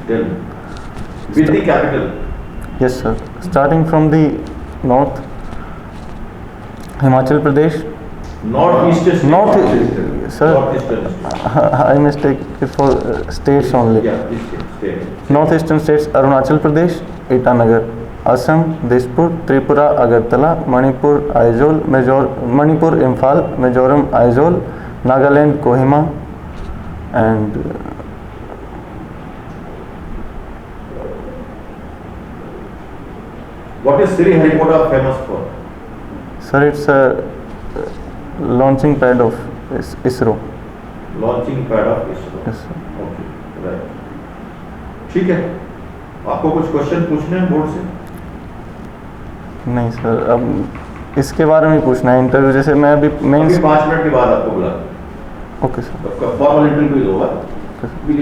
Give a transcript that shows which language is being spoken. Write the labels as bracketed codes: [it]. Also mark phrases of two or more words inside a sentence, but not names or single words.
[en] Tell me. With the capital. Yes, sir. Starting from the north, Himachal Pradesh. Northeastern state. North, sir. Northeastern state. I mistake it for states only. Yeah, this state. Northeastern states: Arunachal Pradesh, Itanagar, Assam, Dispur, Tripura, Agartala, Manipur, Aizawl, Manipur, Imphal, Mizoram, Aizawl, Nagaland, Kohima, and What is Sri Harikota famous for? sir, it's a launching pad of ISRO. Launching pad of ISRO. Yes, sir. Okay, right. [hi] ठीक है. आपको कुछ क्वेश्चन पूछने हैं बोर्ड से? नहीं सर, अब इसके बारे में पूछना है इंटरव्यू, जैसे मैं अभी अभी मेंस। 5 मिनट के बाद आपको बुला. [en] okay sir. formal interview [hi] होगा.